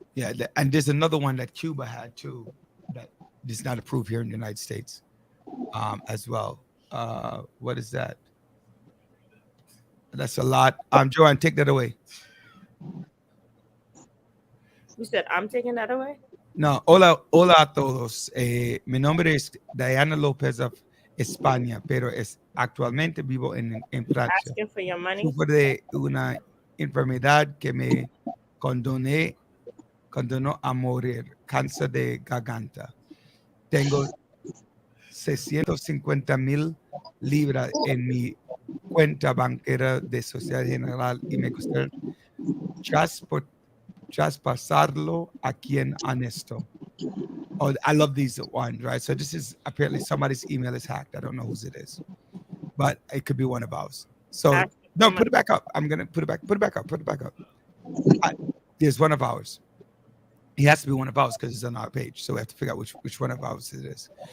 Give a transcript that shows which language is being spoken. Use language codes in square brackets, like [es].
[en] Yeah, and there's another one that Cuba had too that is not approved here in the United States as well. What is that? That's a lot. Joanne, take that away. You said I'm taking that away? [es] No, hola a todos. Mi nombre es Diana López of España, pero actualmente vivo en Francia. [en] Asking for your money? [es] Sufro de una enfermedad que me condenó a morir, cáncer de garganta. Tengo 650,000 libras en mi cuenta bancaria de Sociedad General y me gustaría traspasarlo a quien honesto. [en] Oh, I love these ones, right? So this is apparently somebody's email is hacked. I don't know whose it is, but it could be one of ours. So Ask no, someone- put it back up. I'm gonna put it back. Put it back up. Put it back up. There's one of ours. He has to be one of ours because it's on our page. So we have to figure out which one of ours it is.